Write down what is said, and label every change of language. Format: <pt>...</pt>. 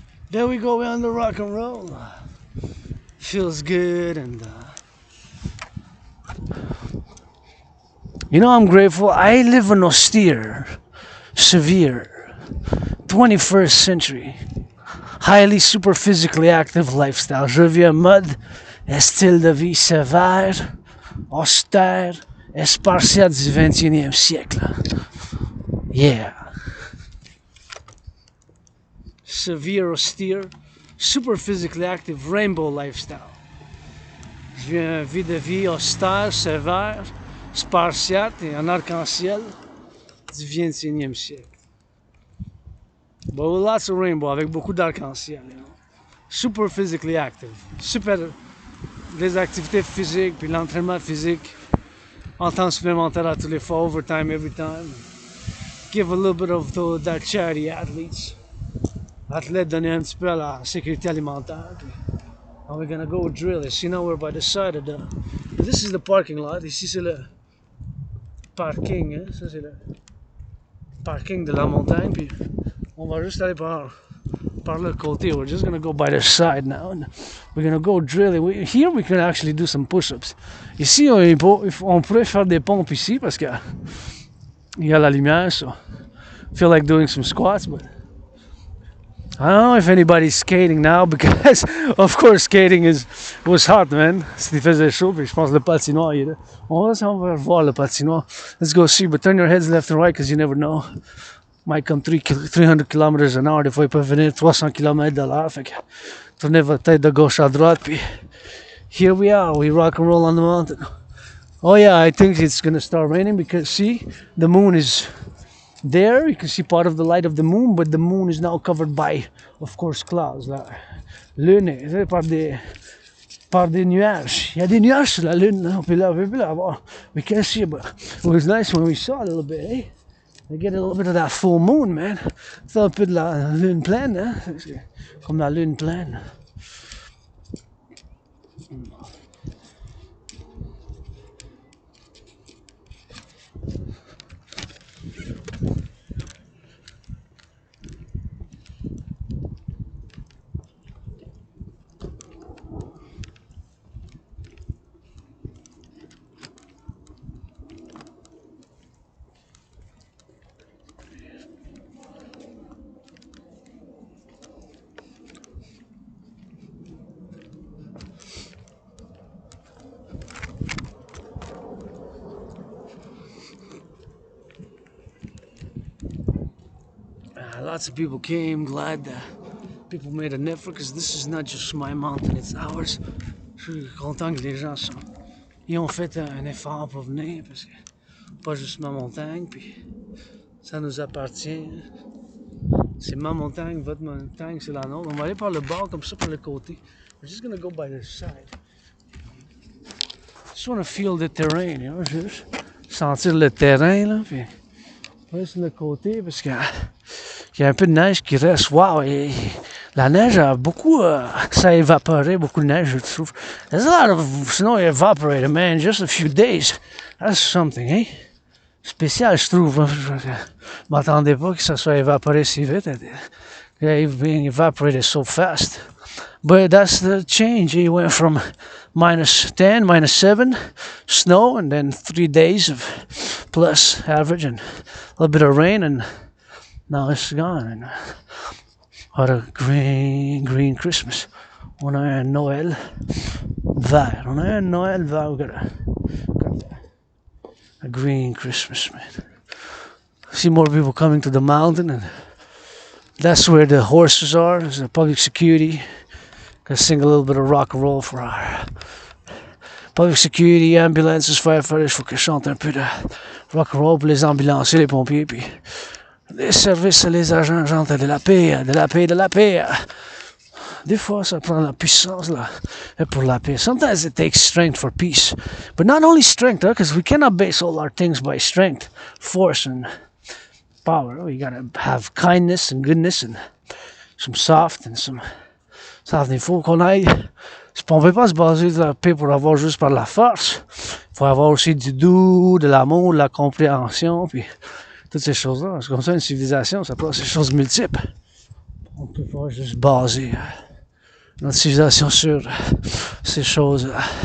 <en>There we go, we're on the rock and roll. Feels good and you know, I'm grateful. I live an austere, severe, 21st century, highly super physically active lifestyle.</en> <fr>Je vis un mode, un style de vie sévère, austère, et spartiate du 21e siècle.</fr> <en>Yeah. Severe, austere, super physically active, rainbow lifestyle.</en> <fr>Je vis une vie de vie austère, sévère, spartiate et en arc-en-ciel du 21e siècle.</fr> <en>But with lots of rainbow,</en> <fr>avec beaucoup d'arc-en-ciel,</fr> <en>you know. Super physically active.</en> <fr>Super des activités physiques, puis l'entraînement physique. En temps supplémentaire à tous les fois,</fr> <en>overtime every time. Give a little bit of that charity athletes.</en> <fr>Athlètes, donner un petit peu à la sécurité alimentaire.</fr> <en>And we're gonna go drill.</en> <fr>Ici,</fr> <en>now we're by the side of the. This is the parking lot.</en> <fr>Ici, c'est le parking. Hein? Ça, c'est le parking de la montagne. Puis, on va juste aller par le côté.</fr> <en>We're just gonna go by the side now. And we're gonna go drilling. Here, we can actually do some push-ups.</en> <fr>Ici, on pourrait faire des pompes ici parce que il y a la lumière.</fr> <en>So, feel like doing some squats, but. I don't know if anybody's skating now because, of course, skating was hot, man.</en> <fr>Il faisait chaud, puis je pense que le patinoire, il est là. On va voir le patinoire.</fr> <en>Let's go see, but turn your heads left and right because you never know. Might come 300 km an hour.</en> <fr>Des fois, ils peuvent venir 300 km de l'heure. Fait que tournez votre tête de gauche à droite, puis</fr> <en>here we are. We rock and roll on the mountain. Oh yeah, I think it's gonna start raining because, see, the moon is there. You can see part of the light of the moon, but the moon is now covered by, of course, clouds.</en> <fr>La lune est par des nuages. Il y a des nuages sur la lune. Là. On peut la voir.</fr> <en>We can see, but it was nice when we saw a little bit, eh? We get a little bit of that full moon, man.</en> <fr>C'est un peu de la lune pleine, hein? Comme la lune pleine.</fr> <en>Lots of people came, glad that people made an effort because this is not just my mountain, it's ours.</en> <fr>Je suis content que les gens ils ont fait un effort pour venir parce que pas juste ma montagne, puis ça nous appartient. C'est ma montagne, votre montagne, c'est la nôtre. On va aller par le bord, comme ça, par le côté.</fr> <en>We're just gonna go by the side. Just wanna feel the terrain, you know,</en> <fr>juste sentir le terrain, là, puis on va sur le côté, parce que il y a un peu de neige qui reste.</fr> <en>Wow!</en> <fr>Et la neige a beaucoup... ça a évaporé, beaucoup de neige, je trouve.</fr> <en>There's a lot of snow evaporated, man, just a few days. That's something, eh?</en> <fr>Spécial, je trouve. Je m'attendais pas que ça soit évaporé si vite.</fr> <en>Being evaporated so fast. But that's the change. It went from -10, -7 snow, and then 3 days of plus average and a little bit of rain, and now it's gone. And what a green Christmas.</en> <fr>On a un Noël vert. On a un Noël vert.</fr> <en>We got a green Christmas, man. See more people coming to the mountain, and that's where the horses are. There's the public security. Gonna sing a little bit of rock and roll for our public security, ambulances, firefighters.</en> <fr>Faut que je chante un peu de rock and roll pour les ambulanciers, les pompiers, puis les services, les agents de la paix, de la paix, de la paix. Des fois, ça prend la puissance là, pour la paix.</fr> <en>Sometimes it takes strength for peace. But not only strength, because we cannot base all our things by strength, force, and power. We gotta have kindness and goodness and some soft and some...</en> <fr>Il faut qu'on aille... On ne peut pas se baser sur la paix pour avoir juste par la force. Il faut avoir aussi du doux, de l'amour, de la compréhension, puis toutes ces choses-là. C'est comme ça, une civilisation, ça prend ces choses multiples. On ne peut pas juste baser notre civilisation sur ces choses-là.</fr>